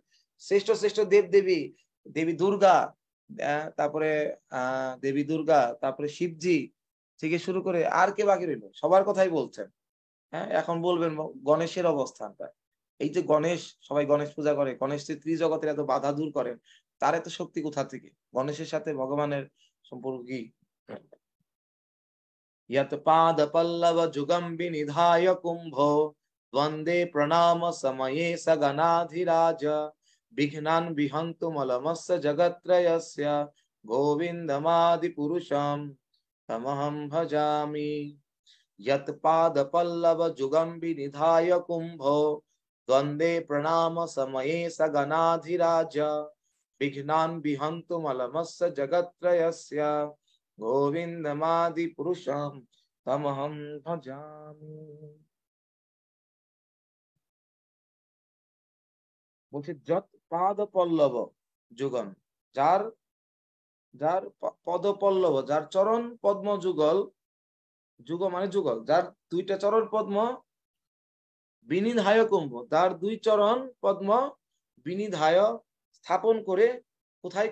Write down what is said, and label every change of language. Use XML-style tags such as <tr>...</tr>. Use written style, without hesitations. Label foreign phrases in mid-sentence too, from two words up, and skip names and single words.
<bn>শ্রেষ্ঠ শ্রেষ্ঠ দেব দেবী, দেবী দুর্গা, তারপরে দেবী দুর্গা, তারপরে শিবজি থেকে শুরু করে আর কে বাকি রইল, সবার কথাই বলছেন। হ্যাঁ, এখন বলবেন গণেশের অবস্থানটা। এই যে গণেশ, সবাই গণেশ পূজা করে, গণেশ যে ত্রিজগতের এত বাধা দূর করেন, তার এত শক্তি কোথা থেকে? গণেশের সাথে ভগবানের সম্পর্ক কি?</bn> <sa>यत् पाद पल्लव जुगम विनिधाय कुंभो वंदे प्रणाम समये सगनाधिराज विघ्नान् विहन्तु मलमस्य जगत्त्रयस्य गोविन्दमादि पुरुषं तमहं भजामि। यत् पाद पल्लव जुगम विनिधाय कुंभो वंदे प्रणाम समये सगनाधिराज विघ्नान् विहन्तु मलमस्य जगत्त्रयस्य गोविन्दमादि पुरुषं तमहं भजामि।</sa> <bn>বলছে</bn> <sa>যত পাদ পল্লব যুগম,</sa> <bn>যার যার পদ পল্লব, যার চরণ পদ্ম যুগল, যুগ মানে যুগল, যার 2টা চরণ পদ্ম,</bn> <sa>বিনিধায় কুম্ভ,</sa> <bn>তার 2 চরণ পদ্ম বিনিধায় স্থাপন করে, কোথায়?</bn>